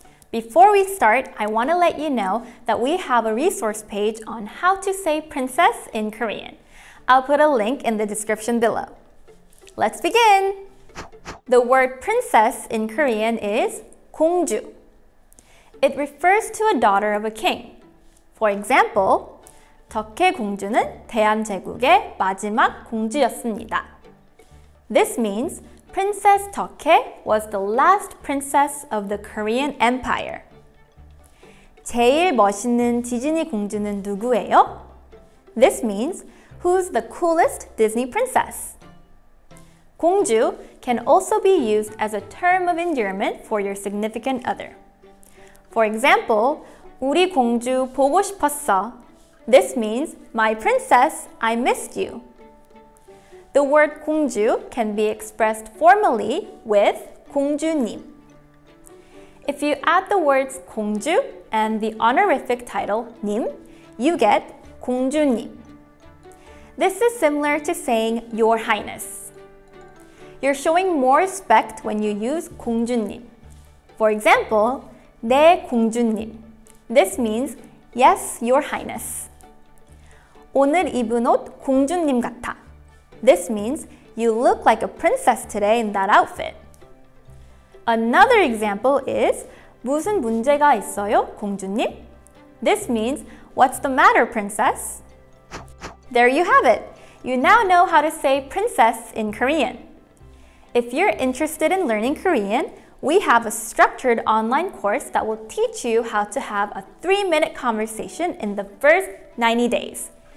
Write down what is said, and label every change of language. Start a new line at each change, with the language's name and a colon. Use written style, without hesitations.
English: Before we start, I want to let you know that we have a resource page on how to say princess in Korean. I'll put a link in the description below. Let's begin! The word princess in Korean is 공주. It refers to a daughter of a king. For example,
Korean: 덕혜 공주는 대한제국의 마지막 공주였습니다.
English: This means Princess Deokhae was the last princess of the Korean Empire.
Korean: 제일 멋있는 디즈니 공주는 누구예요?
English: This means who's the coolest Disney princess? 공주 can also be used as a term of endearment for your significant other. For example,
Korean: 우리 공주 보고 싶었어.
English: This means, my princess, I missed you. The word 공주 can be expressed formally with 공주님. If you add the words 공주 and the honorific title 님, you get 공주님. This is similar to saying Your Highness. You're showing more respect when you use 공주님. For example,
Korean: 네 공주님.
English: This means, yes, Your Highness.
Korean: 오늘 입은 옷 공주님 같아.
English: This means you look like a princess today in that outfit. Another example is
Korean: 무슨 문제가 있어요, 공주님?
English: This means what's the matter, princess? There you have it. You now know how to say princess in Korean. If you're interested in learning Korean, we have a structured online course that will teach you how to have a 3-minute conversation in the first 90 days.